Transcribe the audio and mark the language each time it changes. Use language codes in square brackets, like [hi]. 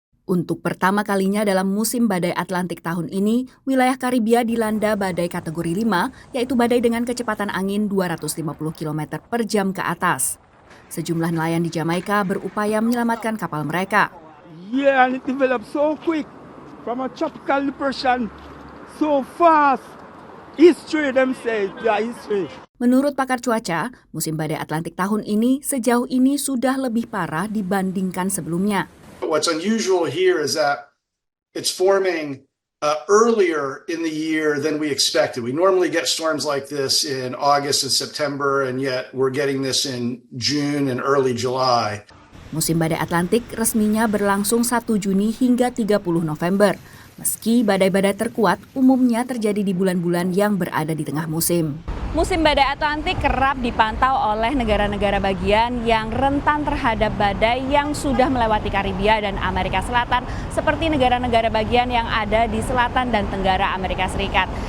[id] Untuk pertama kalinya dalam musim badai Atlantik tahun ini, wilayah Karibia dilanda badai kategori 5, yaitu badai dengan kecepatan angin 250 km per jam ke atas. Sejumlah nelayan di Jamaika berupaya menyelamatkan kapal mereka. [en] Yeah, and it developed so quick from a tropical depression, so fast. History, them say, yeah, history. [id] Menurut pakar cuaca, musim badai Atlantik tahun ini sejauh ini sudah lebih parah dibandingkan sebelumnya. [en] What's unusual here is that it's forming earlier in the year than we expected. We normally get storms like this in August and September, and yet we're getting this in June and early July. [id] Musim badai Atlantik resminya berlangsung 1 Juni hingga 30 November. Meski badai-badai terkuat umumnya terjadi di bulan-bulan yang berada di tengah musim. Musim badai Atlantik kerap dipantau oleh negara-negara bagian yang rentan terhadap badai yang sudah melewati Karibia dan Amerika Selatan, seperti negara-negara bagian yang ada di selatan dan tenggara Amerika Serikat.